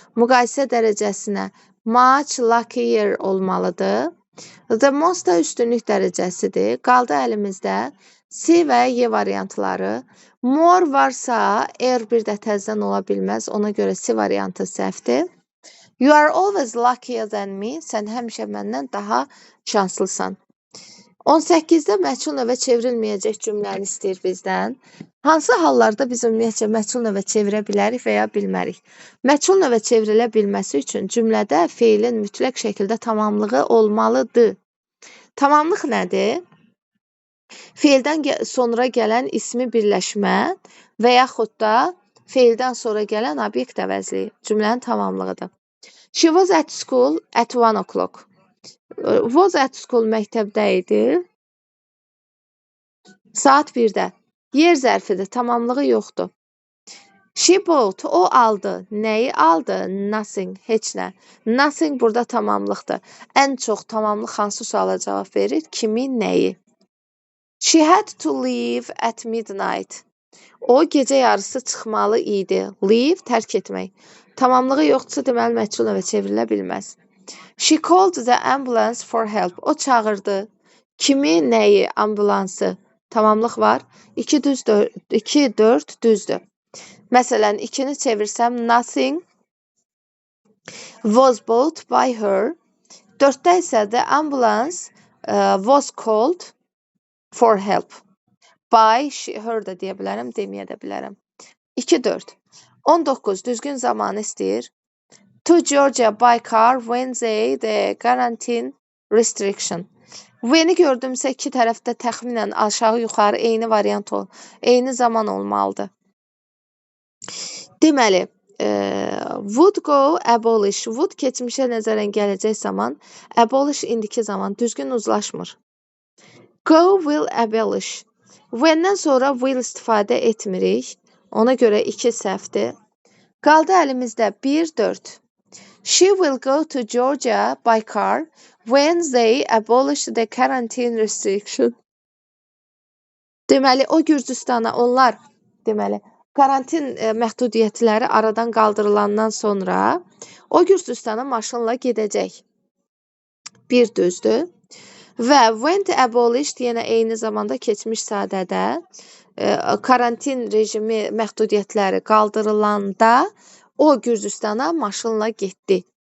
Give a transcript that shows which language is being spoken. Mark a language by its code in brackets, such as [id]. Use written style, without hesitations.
[az] Müqayisə dərəcəsinə much luckier olmalıdır. The most da üstünlük dərəcəsidir. Qaldı əlimizdə C və Y variantları. More varsa, er bir də təzdən ola bilməz. Ona görə C variantı səhvdir. [en] You are always luckier than me. [az] Sən həmişə məndən daha şanslısan. 18-də məchul növə çevrilməyəcək cümləni istəyir bizdən. Hansı hallarda biz ümumiyyətcə məchul növə çevirə bilərik və ya bilmərik? Məchul növə çevrilə bilməsi üçün cümlədə feilin mütləq şəkildə tamamlığı olmalıdır. Tamamlıq nədir? Feildən sonra gələn ismi birləşmə və yaxud da feildən sonra gələn obyekt əvəzliyi cümlənin tamamlığıdır. [en] She was at school at 1 o'clock. [az] Was at school məktəbdə idi. Saat 1-də. Yer zərfidir, tamamlığı yoxdur. She bought, o aldı. Nəyi aldı? Nothing, heç nə. Nothing burada tamamlıqdır. Ən çox tamamlıq hansı suala cavab verir? Kimi, nəyi? [en] She had to leave at midnight. [az] O gecə yarısı çıxmalı idi. Leave, tərk etmək. Tamamlığı yoxdursa, deməli məchul növə çevrilə bilməz. [en] She called the ambulance for help. [az] O çağırdı. Kimi, nəyi? Ambulansı. Tamamlıq var. 2 4 düzdür. Məsələn, 2-ni çevirsəm, [en] nothing was bought by her. [az] 4-də isə [en] the ambulance was called for help. [az] By her da deyə bilərəm, deməyə də bilərəm. 2-4. 19 düzgün zamanı istəyir. [en] To Georgia by car when they the quarantine restriction. [az] When-i gördümsə iki tərəfdə təxminən aşağı-yuxarı eyni variant eyni zaman olmalıdır. Deməli, would go abolish. Would keçmişə nəzərən gələcək zaman, abolish indiki zaman düzgün uzlaşmır. Go will abolish. When-dən sonra will istifadə etmirik. Ona görə 2 səhvdir. Qaldı əlimizdə 1-4. [en] She will go to Georgia by car when they abolish the quarantine restriction. [az] Deməli, o Gürcüstana onlar, deməli, karantin məhdudiyyətləri aradan qaldırılandan sonra o Gürcüstana maşınla gedəcək. Bir düzdür. Və when abolished yenə eyni zamanda keçmiş sadədə karantin rejimi məhdudiyyətləri qaldırılanda o Gürcüstana maşınla getdi.